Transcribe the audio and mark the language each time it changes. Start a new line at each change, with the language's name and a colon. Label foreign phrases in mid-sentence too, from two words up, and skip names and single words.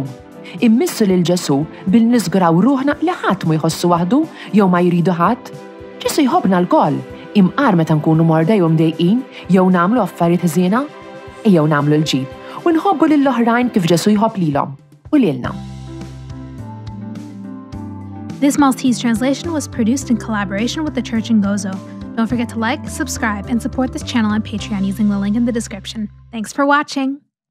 Maltese: Immissu lil Ġesu billi niżguraw ruħna li ħadd ma jħossu waħdu jew ma jridu ħadd. Ġesu jħobbna l-koll, imqar meta nkunu morda jew mdejqin jew nagħmlu affarijiet ħżiena, ejjew nagħmlu l-ġid u nħobbu lill-oħrajn kif Ġesu jħobb lilhom u lilna.
English: This Maltese translation was produced in collaboration with the Church in Gozo. Don't forget to like, subscribe, and support this channel on Patreon using the link in the description. Thanks for watching!